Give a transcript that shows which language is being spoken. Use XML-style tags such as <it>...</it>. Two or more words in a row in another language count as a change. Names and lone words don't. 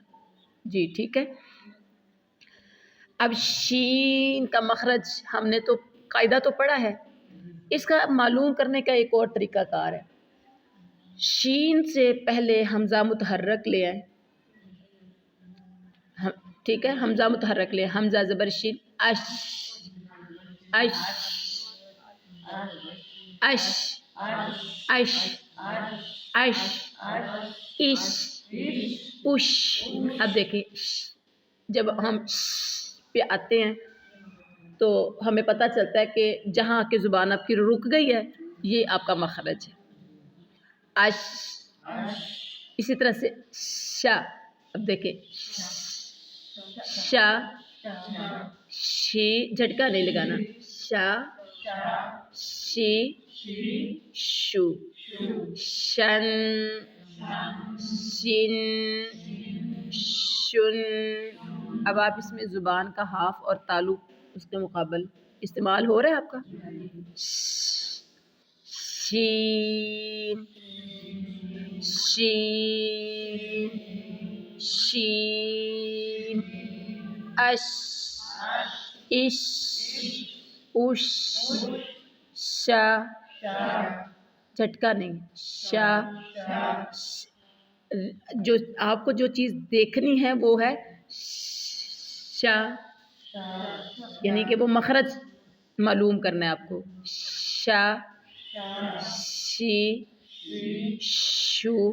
<ur>جی ٹھیک ہے، اب شین کا مخرج ہم نے تو قاعدہ تو پڑھا ہے، اس کا معلوم کرنے کا ایک اور طریقہ کار ہے۔ شین سے پہلے حمزہ متحرک لے آئیں، ٹھیک ہے، حمزہ متحرک لے، حمزہ زبر شین، اش اش اش اش اش اش اش۔ اب دیکھیں جب ہم پہ آتے ہیں تو ہمیں پتہ چلتا ہے کہ جہاں کی زبان آپ کی رک گئی ہے یہ آپ کا مخرج ہے، اش۔ اسی طرح سے شا، اب دیکھیں شا، شی جھٹکا نہیں لگانا، شا شی شو، شن شن شن۔ اب آپ اس میں زبان کا ہاف اور تالو اس کے مقابل استعمال ہو رہا ہے آپ کا، شین شین شین، اش اش اش، شا جھٹکا نہیں، شا۔ جو آپ کو جو چیز دیکھنی ہے وہ ہے شا، یعنی کہ وہ مخرج معلوم کرنا ہے آپ کو، شا شی شو۔</ur>